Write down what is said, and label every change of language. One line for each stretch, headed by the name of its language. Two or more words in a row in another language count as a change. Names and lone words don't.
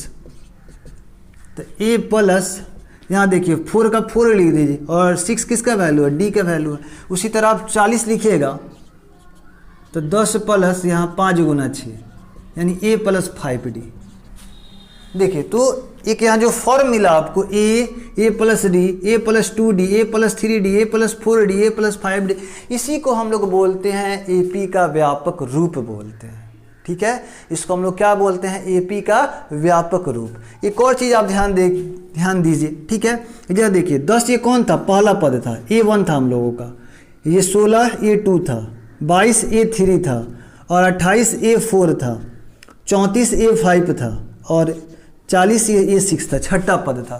Hindi: तो ए प्लस यहाँ देखिए 4 का 4 लिख दीजिए, और 6 किसका वैल्यू है? डी का वैल्यू है। उसी तरह आप 40 लिखिएगा तो 10 + यहाँ 5 × 6, यानी a + 5d। देखिए तो एक यहाँ जो फॉर्म मिला आपको a + d, a + 2d, a + 3d, a + 4d, a + 5d, इसी को हम लोग बोलते हैं AP का व्यापक रूप बोलते हैं। ठीक है, इसको हम लोग क्या बोलते हैं? AP का व्यापक रूप। एक और चीज़ आप ध्यान दीजिए। ठीक है, इधर देखिए 10 ये कौन था? पहला पद था, A1 था हम लोगों का। ये 16 A2 था, 22 A3 था, और 28 A4 था, 34 A5 था, और 40 A6 था, छठा पद था।